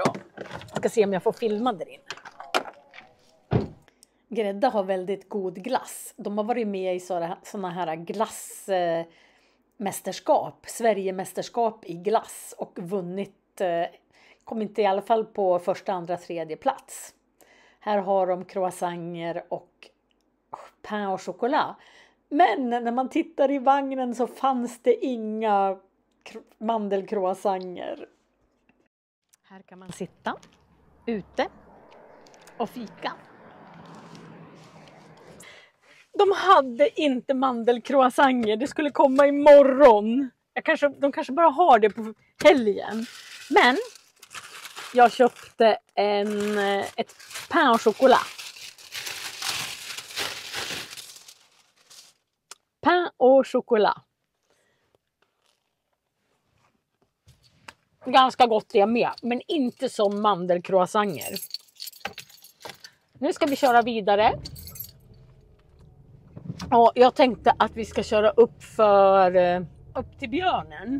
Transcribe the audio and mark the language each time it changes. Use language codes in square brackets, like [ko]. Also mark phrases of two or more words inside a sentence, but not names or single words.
[sv] Jag ska se om jag får filma där inne. Grädda har väldigt god glass. De har varit med i sådana här glassmästerskap. Sverigemästerskap i glass. Och vunnit, kom inte i alla fall på första, andra, tredje plats. Här har de croissanger och [fr] pain au chocolat. [sv] Men när man tittar i vagnen så fanns det inga mandelcroissanger. Här kan man sitta ute och fika. De hade inte mandelcroissanger. Det skulle komma imorgon. De kanske bara har det på helgen. Men jag köpte ett [fr] pain au chocolat. Pain au chocolat. [sv] Ganska gott det med, men inte som mandelcroissanger. Nu ska vi köra vidare. Och jag tänkte att vi ska köra upp till Björnen.